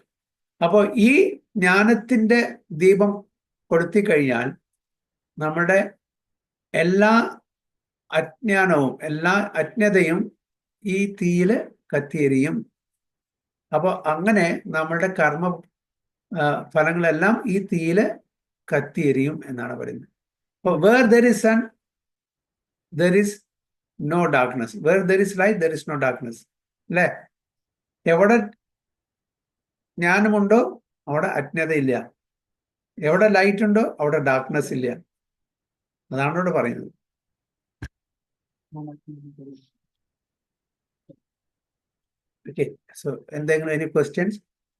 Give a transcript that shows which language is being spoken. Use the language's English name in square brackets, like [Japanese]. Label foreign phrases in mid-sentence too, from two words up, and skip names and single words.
[Malayalam] അപ്പോൾ ഈ ജ്ഞാനത്തിന്റെ ദീപം കൊളുത്തി കഴിഞ്ഞാൽ നമ്മുടെ എല്ലാ അജ്ഞാനവും എല്ലാ അജ്ഞതയും ഈ തീയിൽ കത്തിയെരിയും. അപ്പോൾ അങ്ങനെ നമ്മളുടെ കർമ്മ ഫലങ്ങളെല്ലാം ഈ തീയിൽ കത്തിയെരിയും എന്നാണ് പറയുന്നത്. [English] അപ്പോൾ where there is sun there is no darkness, where there is light there is no darkness അല്ലേ? [Malayalam] എവിടെ ജ്ഞാനമുണ്ടോ അവിടെ അജ്ഞതയില്ല, എവിടെ ലൈറ്റ് ഉണ്ടോ അവിടെ ഡാർക്ക്നെസ് ഇല്ല. അതാണ് ഇവിടെ പറയുന്നത്. [English] Okay, so [Malayalam] എന്തെങ്കിലും [English] any questions? Okay,